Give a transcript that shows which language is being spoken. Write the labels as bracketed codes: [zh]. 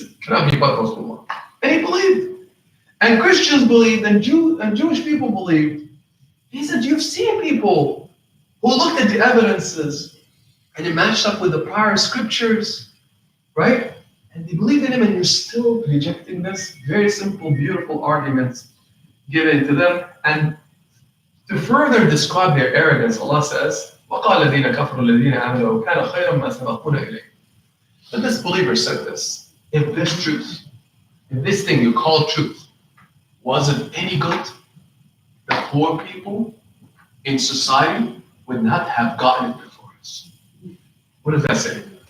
[en] He said, can I be but Rasulullah? And he believed. And Christians believed, and Jewish people believed. He said, you've seen people who looked at the evidences and it matched up with the prior scriptures, right? And they believed in him, and you're still rejecting this. Very simple, beautiful arguments given to them. And to further describe their arrogance, Allah says, [ar] وَقَالَ الَّذِينَ كَفَرُوا الَّذِينَ آمَنُوا كَانَ خَيْرًا مَا سَبَقُونَ إِلَيْهِ. [en] But this believer said this, if this thing you call truth wasn't any good, the poor people in society would not have gotten it before us. What does that say?